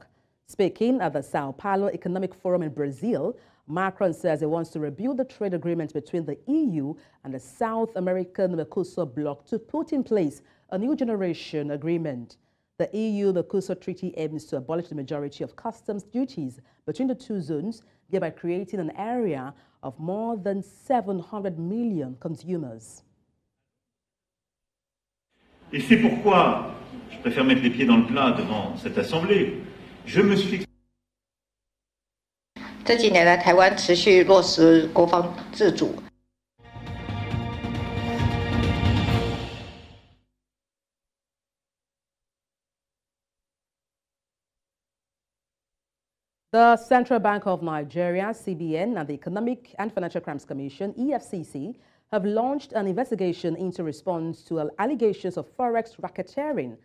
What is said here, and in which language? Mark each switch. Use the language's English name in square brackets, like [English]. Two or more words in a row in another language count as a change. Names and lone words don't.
[English] Speaking at the Sao Paulo Economic Forum in Brazil, Macron says he wants to rebuild the trade agreement between the EU and the South American Mercosur bloc to put in place a new generation agreement. The EU-Mercosur Treaty aims to abolish the majority of customs duties between the two zones, thereby creating an area of more than 700 million consumers. [French] Et c'est pourquoi je préfère mettre les pieds dans le plat devant cette assemblée. Je me suis [Chinese] 这几年来，台湾持续落实国防自主。 [English] The Central Bank of Nigeria, CBN, and the Economic and Financial Crimes Commission, EFCC, have launched an investigation into response to allegations of forex racketeering.